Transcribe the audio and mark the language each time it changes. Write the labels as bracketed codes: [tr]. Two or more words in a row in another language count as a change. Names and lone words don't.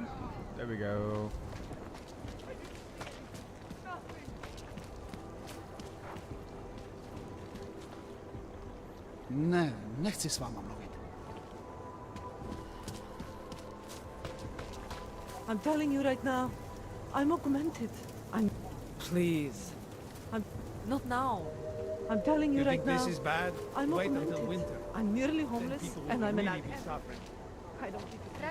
[en] There we go. [cs] Ne, nechci s váma mluvit. [en] I'm telling you right now, I'm augmented. Please. Not now. I'm telling you, You right think now. this is bad? I'm Wait augmented. until winter. I'm merely homeless People and will I'm an really be addict. suffering. I don't need to.